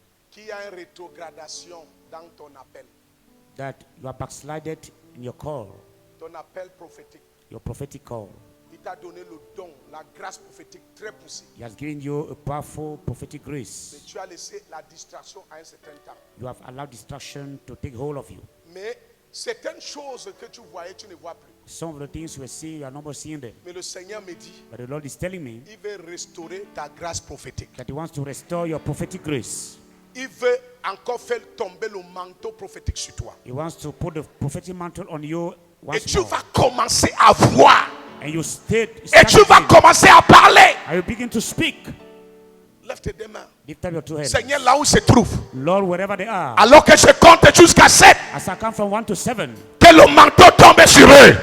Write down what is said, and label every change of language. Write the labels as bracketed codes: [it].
[fr] qu'il y a une rétrogradation dans ton appel. [en] that you are backslided in your call, [fr] Ton appel prophétique. [en] your prophetic call. [fr] Il t'a donné le don, la grâce prophétique très poussée. [en] He has given you a powerful prophetic [fr] Mais [en] grace. [fr] tu as laissé la distraction à un certain temps. [en] You have allowed distraction to take hold of you. [fr] Mais certaines choses que tu voyais, tu ne vois plus. [en] Some of the things you were seeing, you are no more seeing them. [fr] Mais le Seigneur me dit, [en] But the Lord is telling me [fr] il veut restaurer ta grâce prophétique. [en] that He wants to restore your prophetic grace. [fr] Il veut encore faire tomber le manteau prophétique sur toi. [en] He wants to put the prophetic mantle on you [fr] Et [en] once [fr] tu [en] more. [fr] vas commencer à voir. [en] And you start [fr] Et tu vas commencer à parler. [en] and you begin to speak. [fr] Lève tes deux mains. [en] Lift up your 2 hands. [fr] Seigneur, là où il se trouve, [en] Lord, wherever they are, [fr] alors que je compte jusqu'à 7, [en] as I count from 1 to 7, [fr] que le manteau tombe sur eux.